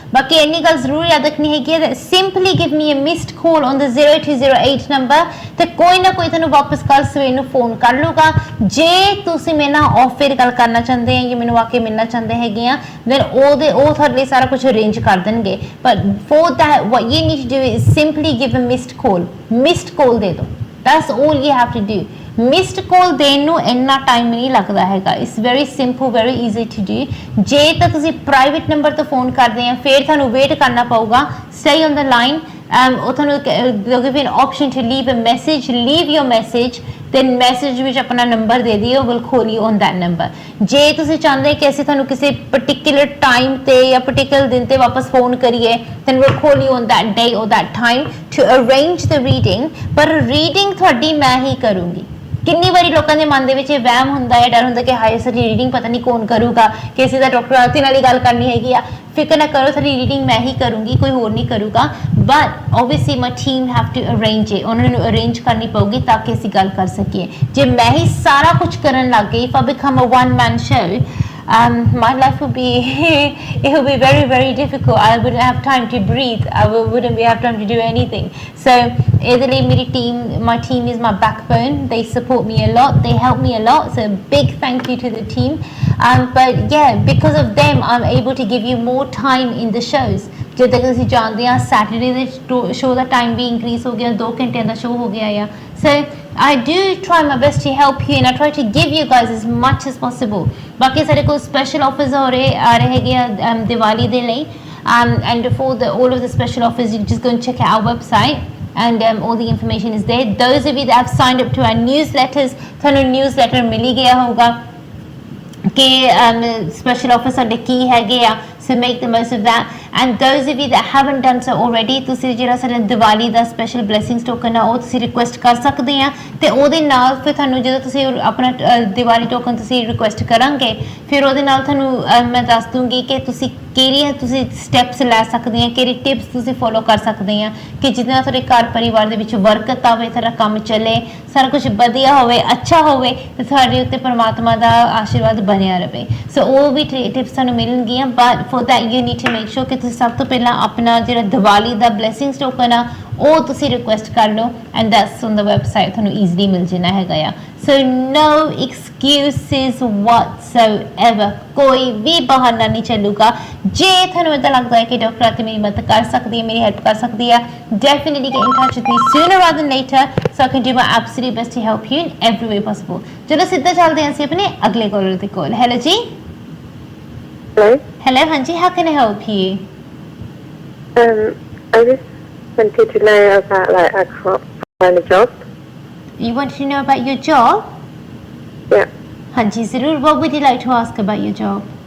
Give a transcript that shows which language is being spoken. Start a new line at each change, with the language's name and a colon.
Punjabi: ਬਾਕੀ ਇੰਨੀ ਗੱਲ ਜ਼ਰੂਰ ਯਾਦ ਰੱਖਣੀ ਹੈਗੀ ਹੈ,
English: simply give me a missed call on the 0208 number,
Punjabi: ਤੇ ਕੋਈ ਨਾ ਕੋਈ ਤੁਹਾਨੂੰ ਵਾਪਸ ਕੱਲ ਸਵੇਰ ਨੂੰ ਫੋਨ ਕਰ ਲੂਗਾ। ਜੇ ਤੁਸੀਂ ਮੇਰੇ ਨਾਲ ਆਫ 에ਅਰ ਗੱਲ ਕਰਨਾ ਚਾਹੁੰਦੇ ਆ ਜਾਂ ਮੈਨੂੰ ਆ ਕੇ ਮਿਲਣਾ ਚਾਹੁੰਦੇ ਹੈਗੇ ਆ, then ਉਹ ਤੁਹਾਡੇ ਲਈ ਸਾਰਾ ਕੁਝ ਅਰੇਂਜ ਕਰ ਦੇਣਗੇ।
English: but for that what you need to do is simply give a missed call
Punjabi: ਦੇ ਦਿਓ।
English: that's all you have to do।
Punjabi: Missed ਕਾਲ ਦੇਣ ਨੂੰ ਇੰਨਾ ਟਾਈਮ ਨਹੀਂ ਲੱਗਦਾ ਹੈਗਾ।
English: It's very simple, very easy to do.
Punjabi: ਜੇ ਤਾਂ ਤੁਸੀਂ ਪ੍ਰਾਈਵੇਟ ਨੰਬਰ ਤੋਂ ਫੋਨ ਕਰਦੇ ਆ ਫਿਰ ਤੁਹਾਨੂੰ ਵੇਟ ਕਰਨਾ ਪਊਗਾ।
English: Stay on the line.
Punjabi: ਉਹ ਤੁਹਾਨੂੰ
English: give you an option to leave a message, leave your message, then message
Punjabi: ਵਿੱਚ ਆਪਣਾ ਨੰਬਰ ਦੇ ਦਿਓ,
English: will call you on that number।
Punjabi: ਜੇ ਤੁਸੀਂ ਚਾਹੁੰਦੇ ਕਿ ਅਸੀਂ ਤੁਹਾਨੂੰ ਕਿਸੇ particular time ਤੇ ਜਾਂ particular ਦਿਨ ਤੇ ਵਾਪਸ ਫੋਨ ਕਰੀਏ,
English: then we'll call you on that day or that time to arrange the reading।
Punjabi: ਪਰ ਰੀਡਿੰਗ ਤੁਹਾਡੀ ਮੈਂ ਹੀ ਕਰੂੰਗੀ। ਕਿੰਨੀ ਵਾਰੀ ਲੋਕਾਂ ਦੇ ਮਨ ਦੇ ਵਿੱਚ ਇਹ ਵਹਿਮ ਹੁੰਦਾ ਹੈ, ਡਰ ਹੁੰਦਾ ਕਿ ਹਾਏ ਸਾਡੀ ਰੀਡਿੰਗ ਪਤਾ ਨਹੀਂ ਕੌਣ ਕਰੂਗਾ, ਕਿਸੇ ਦਾ ਡਾਕਟਰ ਆਰਤੀ ਨਾਲ ਹੀ ਗੱਲ ਕਰਨੀ ਹੈਗੀ ਆ। ਫਿਕਰ ਨਾ ਕਰੋ, ਸਾਡੀ ਰੀਡਿੰਗ ਮੈਂ ਹੀ ਕਰੂੰਗੀ, ਕੋਈ ਹੋਰ ਨਹੀਂ ਕਰੂਗਾ।
English: But obviously my team have to arrange it.
Punjabi: ਉਹਨਾਂ ਨੂੰ ਅਰੇਂਜ ਕਰਨੀ ਪਊਗੀ ਤਾਂ ਕਿ ਅਸੀਂ ਗੱਲ ਕਰ ਸਕੀਏ। ਜੇ ਮੈਂ ਹੀ ਸਾਰਾ ਕੁਝ ਕਰਨ ਲੱਗ ਗਈ,
English: if I become a one man show, my life will be it will be very, very difficult। I wouldn't have time to breathe, I wouldn't have time to do anything। So
Punjabi: ਇਹਦੇ ਲਈ ਮੇਰੀ
English: my team is my backbone। They support me a lot, they help me a lot, so big thank you to the team। But yeah, because of them I'm able to give you more time in the shows।
Punjabi: ਜਦੋਂ ਤੱਕ ਅਸੀਂ ਜਾਣਦੇ ਹਾਂ Saturday ਦੇ show ਦਾ time ਵੀ increase ਹੋ ਗਿਆ, 2 ਘੰਟਿਆਂ ਦਾ show ਹੋ ਗਿਆ ਆ।
English: So I do try my best to help you and I try to give you guys as much as possible।
Punjabi: ਬਾਕੀ ਸਾਡੇ ਕੋਲ ਸਪੈਸ਼ਲ ਆਫਰਸ ਆ ਰਹੇ ਹੈਗੇ ਆ ਦੀਵਾਲੀ ਦੇ ਲਈ।
English: And for all of the special offers, you just go and check out our website and all the information is there। Those of you that have signed up to our newsletters,
Punjabi: ਤੁਹਾਨੂੰ newsletter ਮਿਲ ਹੀ ਗਿਆ ਹੋਊਗਾ ਕਿ special offers ਸਾਡੇ ਕੀ ਹੈਗੇ ਆ।
English: So make the most of that। And those of you that haven't done so already,
Punjabi: ਤੁਸੀਂ ਜਿਹੜਾ ਸਾਡਾ ਦੀਵਾਲੀ ਦਾ ਸਪੈਸ਼ਲ ਬਲੇਸਿੰਗਸ ਟੋਕਨ ਆ ਉਹ ਤੁਸੀਂ ਰਿਕੁਐਸਟ ਕਰ ਸਕਦੇ ਆ। ਤੇ ਉਹਦੇ ਨਾਲ ਫਿਰ ਤੁਹਾਨੂੰ ਜਦੋਂ ਤੁਸੀਂ ਆਪਣਾ ਦੀਵਾਲੀ ਟੋਕਨ ਤੁਸੀਂ ਰਿਕੁਐਸਟ ਕਰਾਂਗੇ, ਫਿਰ ਉਹਦੇ ਨਾਲ ਤੁਹਾਨੂੰ ਮੈਂ ਦੱਸ ਦੂੰਗੀ ਕਿ ਤੁਸੀਂ ਕਿਹੜੀਆਂ ਤੁਸੀਂ ਸਟੈਪਸ ਲੈ ਸਕਦੇ ਆ, ਕਿਹੜੀ ਟਿਪਸ ਤੁਸੀਂ ਫੋਲੋ ਕਰ ਸਕਦੇ ਆ ਕਿ ਜਿਹਦੇ ਨਾਲ ਤੁਹਾਡੇ ਘਰ ਪਰਿਵਾਰ ਦੇ ਵਿੱਚ ਬਰਕਤ ਆਵੇ, ਤੁਹਾਡਾ ਕੰਮ ਚੱਲੇ, ਸਾਰਾ ਕੁਝ ਵਧੀਆ ਹੋਵੇ, ਅੱਛਾ ਹੋਵੇ, ਤੇ ਤੁਹਾਡੇ ਉੱਤੇ ਪਰਮਾਤਮਾ ਦਾ ਆਸ਼ੀਰਵਾਦ ਬਣਿਆ ਰਹੇ। ਸੋ ਉਹ ਵੀ ਟਿਪਸ ਤੁਹਾਨੂੰ ਮਿਲਣਗੀਆਂ।
English: but for that you need to make sure
Punjabi: ਕਿ ਤੁਸੀਂ ਸਭ ਤੋਂ ਪਹਿਲਾਂ ਆਪਣਾ ਜਿਹੜਾ ਦੀਵਾਲੀ ਦਾ ਬਲੇਸਿੰਗਸ ਟੋਕਨ ਆ ਉਹ ਤੁਸੀਂ ਰਿਕੁਐਸਟ ਕਰ ਲਓ
English: and that's on the website,
Punjabi: ਤੁਹਾਨੂੰ ਈਜ਼ੀਲੀ ਮਿਲ ਜਾਣਾ ਹੈਗਾ ਆ।
English: so no excuses whatsoever,
Punjabi: ਕੋਈ ਵੀ ਬਹਾਨਾ ਨਹੀਂ ਚੱਲੂਗਾ। ਜੇ ਤੁਹਾਨੂੰ ਇੱਦਾਂ ਲੱਗਦਾ ਹੈ ਕਿ ਡਾਕਟਰ ਆਰਤੀ ਮੇਰੀ ਮਦਦ ਕਰ ਸਕਦੀ ਹੈ,
English: ਮੇਰੀ ਹੈਲਪ ਕਰ ਸਕਦੀ ਹੈ, definitely get in touch with me sooner rather than later so I can do my absolute best to help you in every way possible।
Punjabi: ਚਲੋ ਸਿੱਧਾ ਚੱਲਦੇ ਹਾਂ ਅਸੀਂ ਆਪਣੇ ਅਗਲੇ ਕਾਲਰ ਦੇ ਕੋਲ। ਹੈਲੋ ਜੀ।
English: Hello, ਹਾਂਜੀ, how can I help you? I just wanted to know about, like, I can't find a job। You want to know about your job? Yeah।
Punjabi: ਹਾਂਜੀ ਜ਼ਰੂਰ।
English: What would you like to ask about your job?